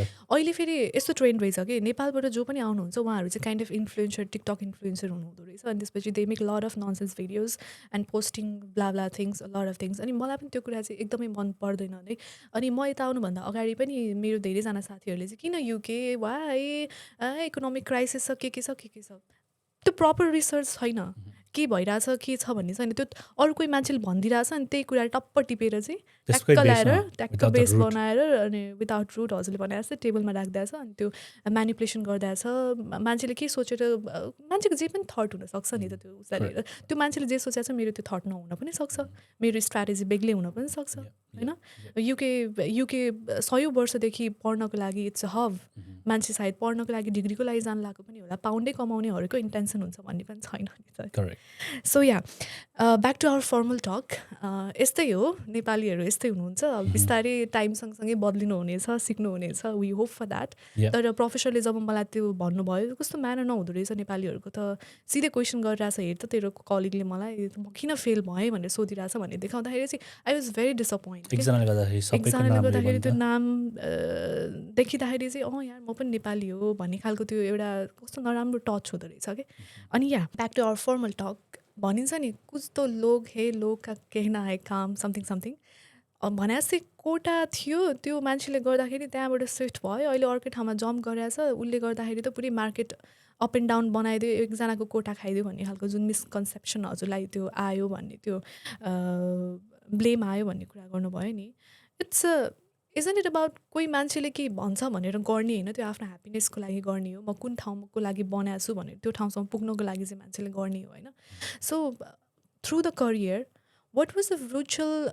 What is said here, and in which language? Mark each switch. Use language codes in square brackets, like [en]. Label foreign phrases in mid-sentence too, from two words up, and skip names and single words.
[ne] अहिले फेरि यस्तो ट्रेन्ड रहेछ कि नेपालबाट जो पनि आउनुहुन्छ उहाँहरू चाहिँ [en] kind of influencer TikTok influencer [ne] हुनुहुँदो रहेछ अनि त्यसपछि [en] they make lot of nonsense videos and posting blah things lot of things [ne] अनि मलाई पनि त्यो कुरा चाहिँ एकदमै मन पर्दैन है अनि म यता आउनुभन्दा अगाडि पनि मेरो धेरैजना साथीहरूले चाहिँ किन युके [en] why economic crisis [ne] छ के छ त्यो [en] proper research [ne] छैन के भइरहेछ के छ भन्ने छ नि त्यो अरू कोही मान्छेले भनिदिइरहेछ अनि त्यही कुरा टप्प टिपेर चाहिँ त्यसकै ट्याक्क बेसमा, ल्याएर ट्याक्क [en] without the बेस root. [ne] बनाएर अनि [en] without root [ne] हजुरले भने जस्तै टेबलमा राख्दैछ अनि त्यो म्यानिपुलेसन गर्दैछ मान्छेले के सोचेर मान्छेको जे पनि थट हुनसक्छ नि त त्यो उसलाई लिएर त्यो मान्छेले जे सोचेको छ मेरो त्यो थट नहुन पनि सक्छ मेरो स्ट्राटेजी बेग्लै हुन पनि सक्छ होइन युके 100 वर्षदेखि पढ्नको लागि [en] it's a hub [ne] मान्छे सायद पढ्नको लागि डिग्रीको लागि जान लागेको पनि होला पाउन्डै कमाउनेहरूको इन्टेन्सन हुन्छ भन्ने पनि छैन नि त Correct. [en] so yeah back to our formal talk [ne] यस्तै हो नेपालीहरू यस्तै हुनुहुन्छ बिस्तारै टाइम सँगसँगै बदलिनु हुनेछ सिक्नु हुनेछ [en] we hope for that [ne] Yeah. तर प्रोफेसरले जब मलाई त्यो भन्नुभयो कस्तो म्यानर नहुँदो रहेछ नेपालीहरूको त सिधै क्वेसन गरिरहेछ हेर त तेरो कलिगले मलाई म किन फेल भएँ भनेर सोधिरहेछ भन्ने देखाउँदाखेरि चाहिँ [en] I was very disappoint [ne] एकजनाले गर्दाखेरि सबैको एकजनाले नाम गर्दाखेरि त्यो लियो नाम देखिँदाखेरि चाहिँ यार म पनि नेपाली हो भन्ने खालको त्यो एउटा कस्तो नराम्रो टच हुँदो रहेछ कि अनि [en] yeah back to our formal talk [ne] भनिन्छ नि [hi] कुछ त लोग हे लोग का कहना है [ne] काम [en] something something [ne] भने जस्तै कोटा थियो त्यो मान्छेले गर्दाखेरि त्यहाँबाट सिफ्ट भयो अहिले अर्कै ठाउँमा जम्प गरेछ उसले गर्दाखेरि त पुरै मार्केट [en] up and down [ne] बनाइदियो एकजनाको कोटा खाइदियो भन्ने खालको जुन मिसकन्सेप्सन हजुरलाई त्यो आयो भन्ने त्यो ब्लेम आयो भन्ने कुरा गर्नुभयो नि [en] it's isn't it about [ne] कोही मान्छेले के भन्छ भनेर गर्ने होइन त्यो आफ्नो ह्याप्पिनेसको लागि गर्ने हो म कुन ठाउँको लागि बनाएको छु भनेर त्यो ठाउँसम्म पुग्नको लागि चाहिँ मान्छेले गर्ने हो होइन [en] so through the career what was the mutual